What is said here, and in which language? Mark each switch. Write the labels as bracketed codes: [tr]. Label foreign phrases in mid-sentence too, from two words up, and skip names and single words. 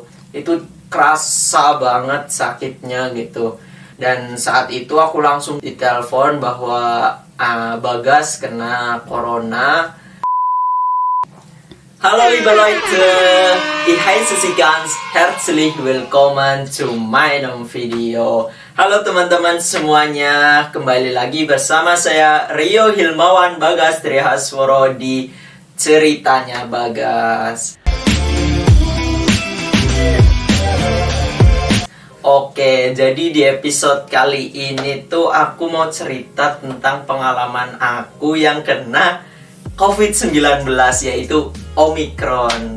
[id] Itu kerasa banget sakitnya gitu. Dan saat itu aku langsung ditelepon bahwa Bagas kena corona. [de] Hallo liebe Leute, ich heiße Sie ganz herzlich willkommen zu meinem Video. [id] Halo teman-teman semuanya, kembali lagi bersama saya Rio Hilmawan Bagas Trihasworo di Ceritanya Bagas. Oke, jadi di episode kali ini tuh aku mau cerita tentang pengalaman aku yang kena COVID-19, yaitu Omicron.